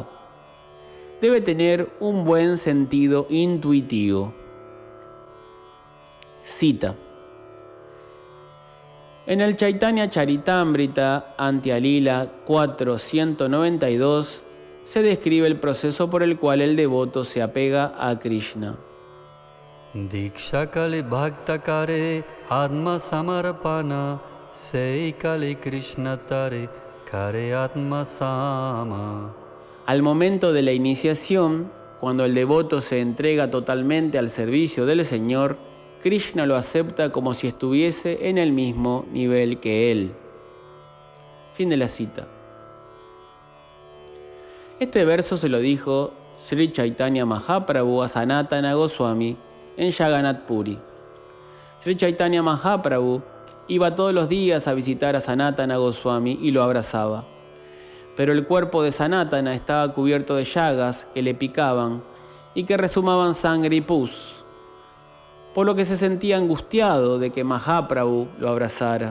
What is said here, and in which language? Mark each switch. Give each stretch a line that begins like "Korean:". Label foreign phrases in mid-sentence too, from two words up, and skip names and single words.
Spanish: Debe tener un buen sentido intuitivo. Cita: en el Chaitanya Charitamrita Antya-lila 4.192 se describe el proceso por el cual el devoto se apega a Krishna.
Bangla: দীক্ষা কালি ভক্ত করে আত্ম সমর্পণ সেই কালি কৃষ্ণ তারে করে আত্ম সম.
Spanish: Al momento de la iniciación, cuando el devoto se entrega totalmente al servicio del Señor, Krishna lo acepta como si estuviese en el mismo nivel que él. Fin de la cita. Este verso se lo dijo Sri Chaitanya Mahaprabhu a Sanatana Goswami en Jagannath Puri. Sri Chaitanya Mahaprabhu iba todos los días a visitar a Sanatana Goswami y lo abrazaba. Pero el cuerpo de Sanatana estaba cubierto de llagas que le picaban y que resumaban sangre y pus, por lo que se sentía angustiado de que Mahaprabhu lo abrazara.